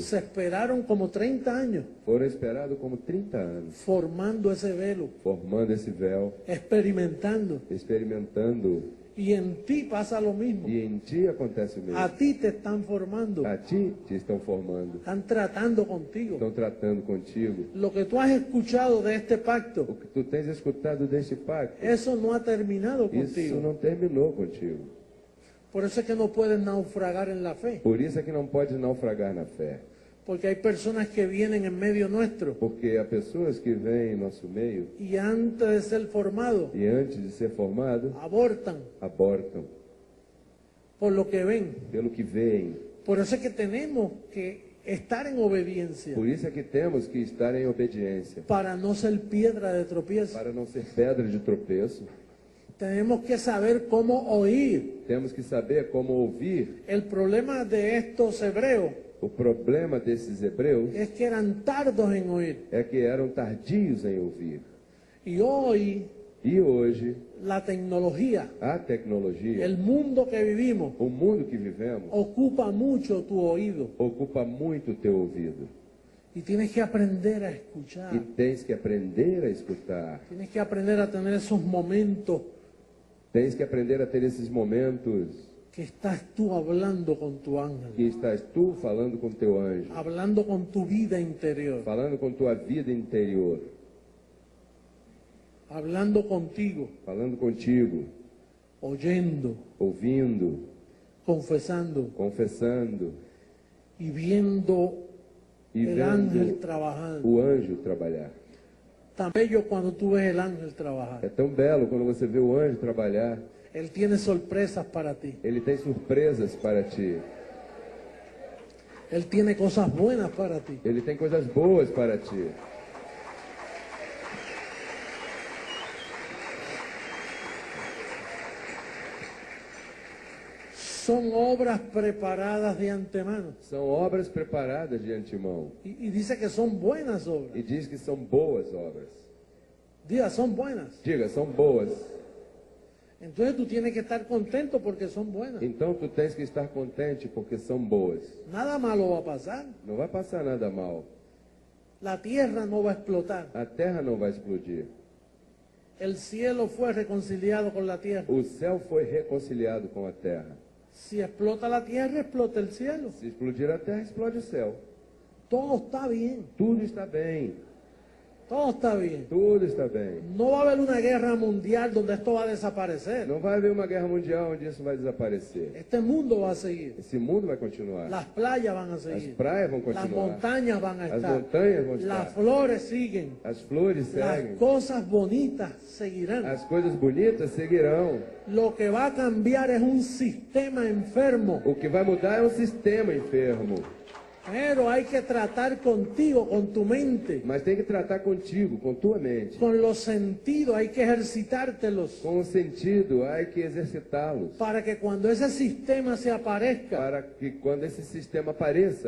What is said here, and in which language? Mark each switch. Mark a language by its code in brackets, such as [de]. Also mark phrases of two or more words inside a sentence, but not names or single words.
[es] Se esperaron como 30 años [pt] Foram esperados como 30 anos, [es] formando ese velo, [pt] formando esse véu, [es] experimentando. [pt] experimentando. [es] Y en ti pasa lo mismo. [pt] E em ti acontece o mesmo. [es] A ti te están formando, [pt] A ti te estão formando, [es] están tratando contigo. [pt] estão tratando contigo. [es] Lo que tú has escuchado de este [pt] O [es] pacto, [pt] que tu tens escutado deste pacto, [es] eso no ha terminado [pt] isso [es] contigo. [pt] não terminou contigo. [es] Por eso es que no puedes naufragar en la fe. [pt] Por isso é que não pode naufragar na fé. [es] Porque hay personas que vienen en medio nuestro [pt] Porque há pessoas que vêm em nosso meio [es] y antes de ser formados, [pt] e antes de ser formado, [es] abortan [pt] abortam [es] por lo que ven. [pt] pelo que veem. [es] Por eso es que tenemos que estar en obediencia [pt] Por isso é que temos que estar em obediência, [es] para no ser piedra de tropiezo. [pt] para não ser pedra de tropeço. [es] Tenemos que saber cómo oír. [pt] Temos que saber como ouvir. [es] El problema de estos hebreos [pt] O problema desses hebreus [es] es que eran tardos en oír. [pt] é que eram tardios em ouvir. [es] Y hoy [pt] E hoje, [es] la tecnología, [pt] a tecnologia, [es] el mundo que vivimos, [pt] o mundo que vivemos, [es] ocupa mucho tu oído. [pt] ocupa muito o teu ouvido. [es] Y tienes que aprender a [pt] E [es] escuchar. [pt] tens que aprender a escutar. [es] Tienes que aprender a tener esos momentos [pt] Tens que aprender a ter esses momentos [es] que estás tú hablando con tu [pt] que [es] ángel, [pt] estás tu falando com teu anjo, [es] hablando con tu vida interior, [pt] falando com tua vida interior, [es] hablando contigo, [pt] falando contigo, [es] oyendo, [pt] ouvindo, [es] confesando [pt] confessando [es] y viendo [pt] e [es] el ángel [pt] vendo [es] trabajando. [pt] o anjo trabalhar. [es] Tan bello cuando tú ves el ángel trabajar. [pt] É tão belo quando você vê o anjo trabalhar. [es] Él tiene sorpresas para ti. [pt] Ele tem surpresas para ti. [es] Él tiene cosas buenas para ti. [pt] Ele tem coisas boas para ti. [es] Son obras preparadas de antemano. [pt] São obras preparadas de antemão. [es] Y dice que son buenas obras. [pt] E diz que são boas obras. [es] Diga, son buenas. [pt] Diga, são boas. [es] Entonces tú tienes que estar contento porque son buenas. [pt] Então tu tens que estar contente porque são boas. [es] Nada malo va a pasar. [pt] Não vai passar nada mal. [es] La tierra no va a explotar. [pt] A terra não vai explodir. [es] El cielo fue reconciliado con la tierra. [pt] O céu foi reconciliado com a terra. [es] Si explota la tierra, explota el cielo. [pt] Se explodir a terra, explode o céu. [es] Todo está bien. [pt] Tudo está bem. [es] Todo está bien. [pt] Tudo está bem. [es] No va a haber una guerra mundial donde esto va a desaparecer. [pt] Não vai haver uma guerra mundial onde isso vai desaparecer. [es] Este mundo va a seguir. [pt] Esse mundo vai continuar. [es] Las playas van a [pt] As [es] seguir. [pt] praias vão [es] Las [pt] continuar. [es] montañas van a [pt] As [es] estar. [pt] montanhas vão [es] Las [pt] estar. [es] flores siguen. [pt] As flores [es] Las [pt] seguem. [es] cosas bonitas seguirán. [pt] As coisas bonitas seguirão. [es] Lo que va a cambiar es un sistema enfermo [pt] O que vai mudar é um sistema enfermo [es] Pero hay que tratar contigo, con tu mente, [pt] Mas tem que tratar contigo, com tua mente. [es] con los sentidos, hay que ejercitártelos [pt] Com o sentido, há que exercitá-los. [es] para que cuando ese sistema se aparezca, [pt] Para que quando esse sistema apareça,